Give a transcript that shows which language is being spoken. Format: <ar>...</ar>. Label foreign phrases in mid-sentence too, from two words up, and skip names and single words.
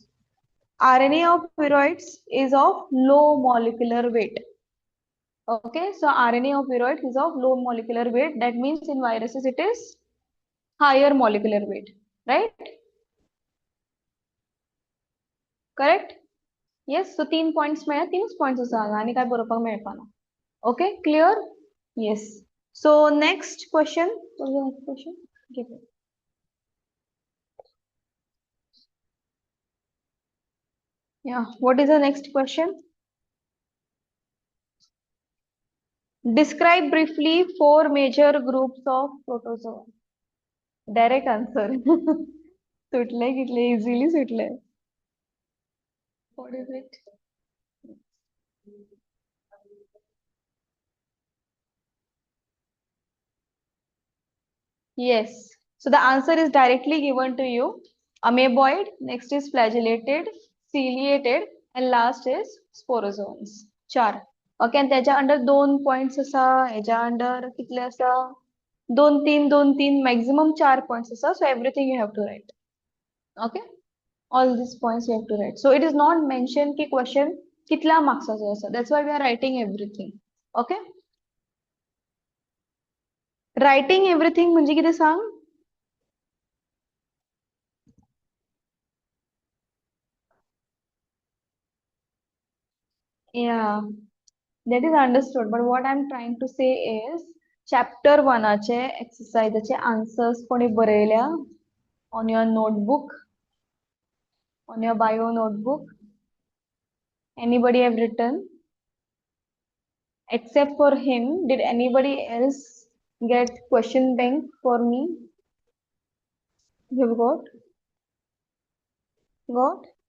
<en>RNA of viroids is of low molecular weight. Okay, so RNA of viroids is of low molecular weight. That means in viruses it is higher molecular weight, right? Correct?</en> <kok>Yes, so 3 points मिळा 3 points सांगा आणि काय बरोबर मिळपाना.</kok> <en>Okay, clear? Yes. So next question. What is the next question? Give it. Yeah, what is the next question? Describe briefly 4 major groups of protozoa. Direct answer.</en> <kok>सुटले कितले easily सुटले.</kok> <en>What is it? Yes. So the answer is directly given to you. Amoeboid, next is flagellated, ciliated, and last is sporozoans.</en> <kok>4.</kok> <en>Okay, and</en> <kok>त्याच्या अंडर 2 points असा, ह्याच्या अंडर कितले असा? 2 3 maximum 4 points असा.</kok> <en>So everything you have to write. Okay, all these points you have to write. So it is not mentioned</en> <kok>कि question कितल्या marks असा.</kok> <en>That's why we are writing everything. Okay, writing everything</en> <kok>म्हणजे किती सांग?</kok> <en>Yeah, that is understood. But what I'm trying to say is chapter 1</en> <kok>चे exercise चे answers कोणी बरयल्या</kok> <en>on your notebook, on your bio notebook. Anybody have written? Except for him, did anybody else get question bank for me? You got? Got?</en>